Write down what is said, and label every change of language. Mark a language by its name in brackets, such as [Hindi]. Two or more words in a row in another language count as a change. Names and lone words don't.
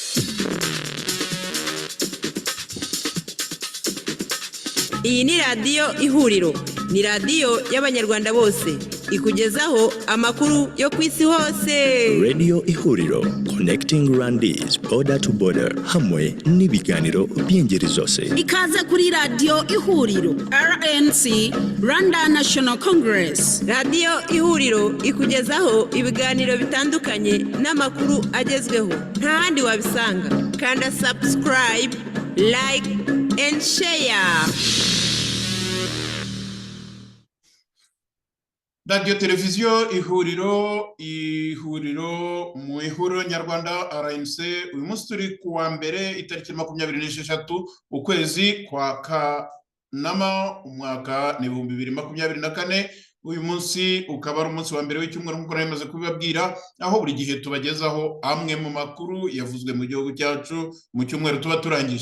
[Kinyarwanda] Iyi ni radiyo ihuriro, ni radiyo y'abanyarwanda bose, ikugezaho amakuru yo ku isi hose. Radio Ihuriro, [English] connecting Rwandese border to border, [Kinyarwanda] hamwe n'ibiganiro by'ingeri zose. Ikaze kuri radiyo ihuriro, RNC, Rwanda National Congress. Radiyo ihuriro ikugezaho ibiganiro bitandukanye n'amakuru agezweho, nta handi wabisanga. Kanda subscribe, [English] like and share. [Kinyarwanda] Radio Televiziyo ihuriro mu ihuriro nyarwanda RNC. Uyu munsi turi kuwa mbere itariki 26 ukwezi kwa Kanama umwaka ni 2024. Uyu munsi ukaba ari umunsi wa mbere w'icyumweru nk'uko namaze kubibabwira, aho buri gihe tubagezaho amwe mu makuru yavuzwe mu gihugu cyacu mu cyumweru tuba turangije.